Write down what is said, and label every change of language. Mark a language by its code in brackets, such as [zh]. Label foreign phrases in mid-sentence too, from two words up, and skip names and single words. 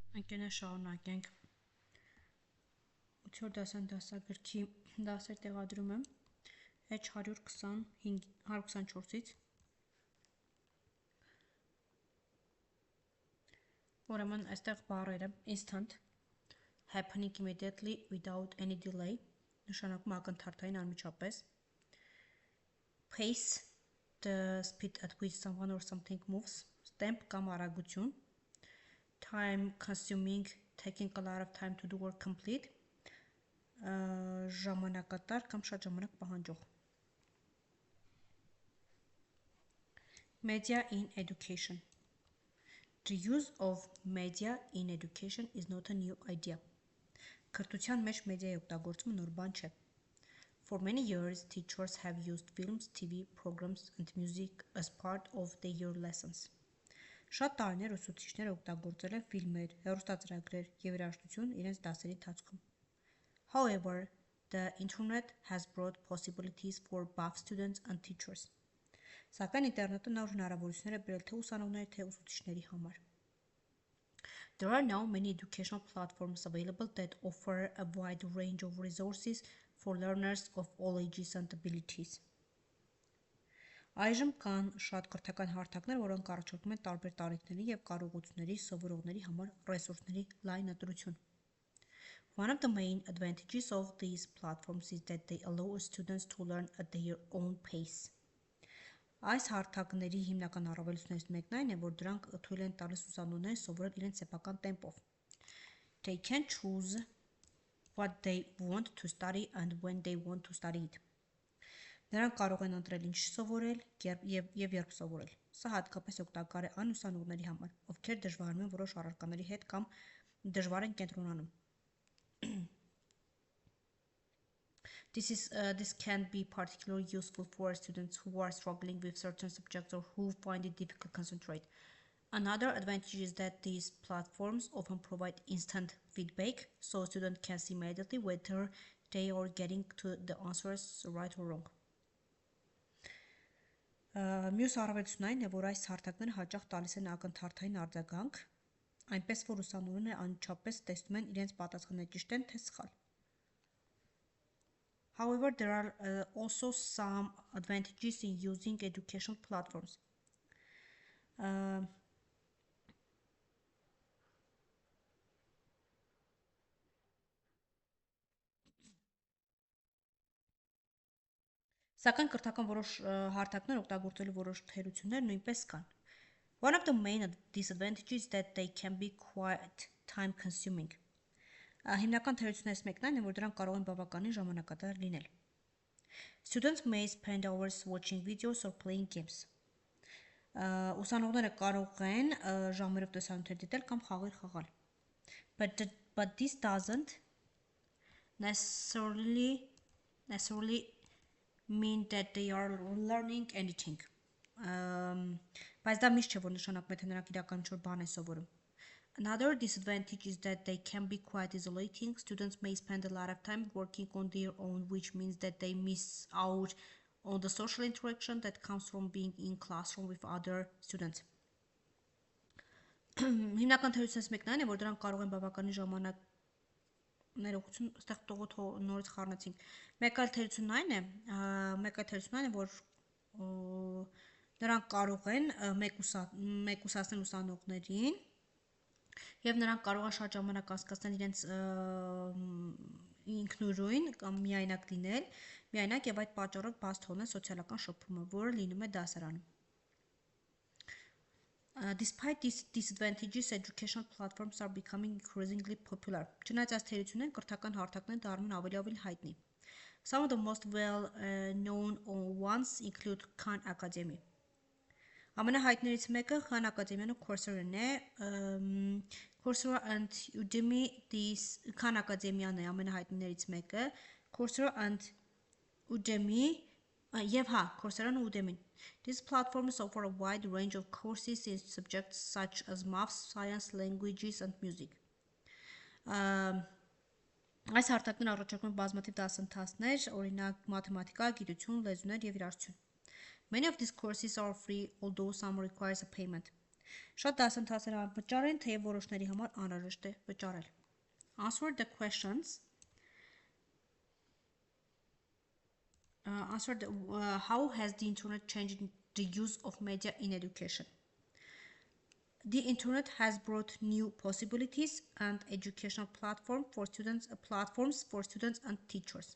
[hy] Ընկերներ շարունակենք 8-րդ դասան դասագրքի դասեր տեղադրում եմ H 124-ից ուրեմն այստեղ [en] բառերը instant, happening immediately without any delay, [hy] նշանակում ակնթարթային անմիջապես, [en] pace, the speed at which someone or something moves, [hy] temp կամ արագություն, [en] time consuming, taking a lot of time to do or complete, [hy] ժամանակատար կամ շատ ժամանակ պահանջող. [en] Media in education. The use of media in education is not a new idea. [hy] Կրթության մեջ մեդիայի օգտագործումը նոր բան չէ. [en] For many years, teachers have used films, TV programs and music as part of their lessons. [hy] Շատ տարիներ ուսուցիչները օգտագործել են ֆիլմեր, հեռուստածրագրեր և երաժշտություն իրենց դասերի ընթացքում. [en] However, the internet has brought possibilities for both students and teachers. [hy] Սակայն ինտերնետը նոր հնարավորություններ է բերել թե ուսանողների, թե ուսուցիչների համար. [en] There are now many educational platforms available that offer a wide range of resources for learners of all ages and abilities. [hy] Այժմ կան շատ կրթական հարթակներ, որոնք առաջարկում են տարբեր տարիքների և կարողությունների սովորողների համար ռեսուրսների լայն ընտրություն. [en] One of the main advantages of these platforms is that they allow students to learn at their own pace. [hy] Այս հարթակների հիմնական առավելություններից մեկն այն է, որ դրանք թույլ են տալիս ուսանողներին սովորել իրենց սեփական տեմպով. [en] They can choose what they want to study and when they want to study it. [hy] Նրանք կարող են ընտրել ինչ սովորել և երբ սովորել. Սա հատկապես օգտակար է այն ուսանողների համար, ովքեր դժվարանում են որոշ առարկաների հետ կամ դժվար են կենտրոնանում. [en] This can be particularly useful for students who are struggling with certain subjects or who find it difficult to concentrate. Another advantage is that these platforms often provide instant feedback, so students can see immediately whether they are getting to the answers right or wrong. [hy] Մյուս առավելությունն այն է, որ այս հարթակները հաճախ տալիս են ակնթարթային արձագանք, այնպես որ ուսանողները անմիջապես տեսնում են իրենց պատասխանները ճիշտ են թե սխալ. [en] However, there are also some advantages in using educational platforms. [hy] Սակայն կրթական որոշ հարթակներ օգտագործելու որոշ թերություններ նույնպես կան. [en] One of the main disadvantages is that they can be quite time consuming. [hy] Հիմնական թերություններից մեկն այն է, որ դրանք կարող են բավականին ժամանակատար լինել. [en] Students may spend hours watching videos or playing games. [hy] Ուսանողները կարող են ժամերով տեսանյութեր դիտել կամ խաղեր խաղալ. [en] But this doesn't necessarily mean that they are learning anything. [hy] Բայց դա միշտ չէ, որ նշանակում է, թե նրանք իրական ինչ-որ բան են սովորում. [en] Another disadvantage is that they can be quite isolating. Students may spend a lot of time working on their own, which means that they miss out on the social interaction that comes from being in classroom with other students. [hy] Հիմնական թերությունից մեկն այն է, որ դրանք կարող են բավականին ժամանակ ներողություն, այստեղ տողոտ նորից խառնեցինք. Մեկ այլ թերությունն այն է, որ նրանք կարող են մեկուսացնել ուսանողներին և նրանք կարող են շատ ժամանակ անցկացնել իրենց ինքնուրույն կամ միայնակ լինել, միայնակ և այդ պատճառով բաց թողնել սոցիալական շփումը, որը լինում է դասարանում. [en] Despite these disadvantages, educational platforms are becoming increasingly popular. [hy] Չնայած այս թերություններին, կրթական հարթակները դառնում են ավելի հայտնի. [en] Some of the most well-known ones include Khan Academy. [hy] Ամենահայտնիներից մեկը Khan Academy-ն ու Coursera-ն է. Coursera and Udemy, Khan Academy-ն է ամենահայտնիներից մեկը. Coursera and Udemy և Coursera-ն ու Udemy-ն. [en] These platforms offer a wide range of courses in subjects such as maths, science, languages and music. [hy] Այս հարթակներն առաջարկում են բազմաթիվ դասընթացներ, օրինակ մաթեմատիկա, գիտություն, լեզուներ և երաժշտություն. [en] Many of these courses are free, although some requires a payment. [hy] Շատ դասընթացներ անվճար են, թեև որոշների համար անհրաժեշտ է վճարել։ [en] Answer the questions. How has the internet changed the use of media in education? The internet has brought new possibilities and educational platforms for students and teachers.